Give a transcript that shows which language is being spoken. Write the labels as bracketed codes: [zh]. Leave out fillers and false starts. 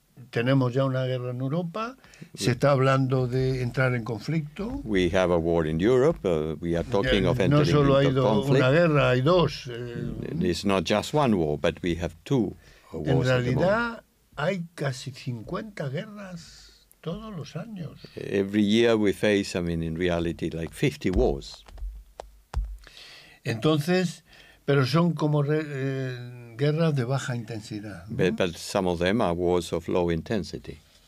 [es] Tenemos ya una guerra en Europa, se está hablando de entrar en conflicto. [en] We have a war in Europe, we are talking of entering into conflict. [es] No solo hay una guerra, hay dos. [en] It's not just one war, but we have two wars. [es] En realidad hay casi 50 guerras todos los años. [en] Every year we face, in reality, like 50 wars. [es] Entonces, pero son como guerras de baja intensidad, ¿no? [en] But some of them are wars of low intensity.